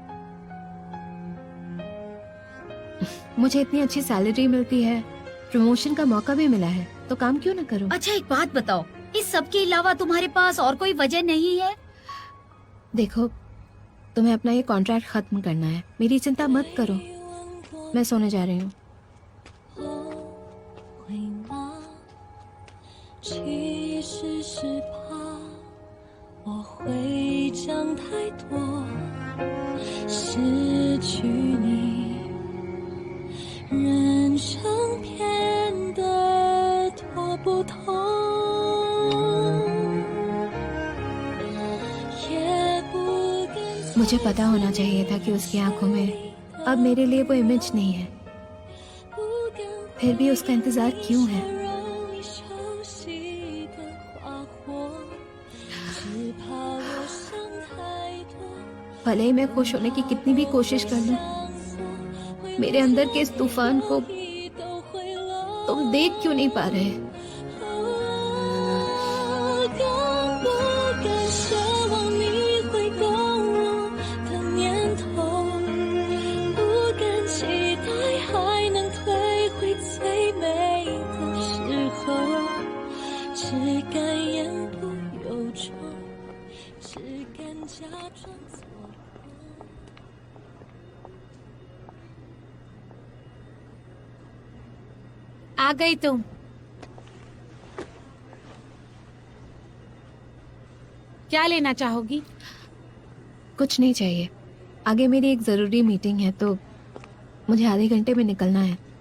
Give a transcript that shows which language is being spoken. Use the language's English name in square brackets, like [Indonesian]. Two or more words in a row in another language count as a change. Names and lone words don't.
[Hindi] मुझे इतनी अच्छी सैलरी मिलती है, प्रमोशन का मौका भी मिला है, तो काम क्यों ना करूं? अच्छा एक बात बताओ, इस सब के अलावा तुम्हारे पास और कोई वजह नहीं है? देखो, तुम्हें अपना ये कॉन्ट्रैक्ट खत्म करना है, मेरी चिंता मत करो। मैं सोने जा रही हूँ। [Chinese] 会吗？其实是怕我会讲太多，失去你，人生变得多不同。也不敢 [Hindi] मुझे पता होना चाहिए था कि उसकी आंखों में अब मेरे लिए वो इमेज नहीं है, फिर भी उसका इंतजार क्यों है? भले ही मैं खुश होने की कितनी भी कोशिश कर लूं, मेरे अंदर के इस तूफान को तुम देख क्यों नहीं पा रहे? [Chinese] 敢不敢奢望你会懂我的念头，不敢期待还能退回最美的时候，只敢言不由衷，只敢假装错过。 [Hindi] आ गई तुम। क्या लेना चाहोगी? कुछ नहीं चाहिए, आगे मेरी एक जरूरी मीटिंग है, तो मुझे आधे घंटे में निकलना है।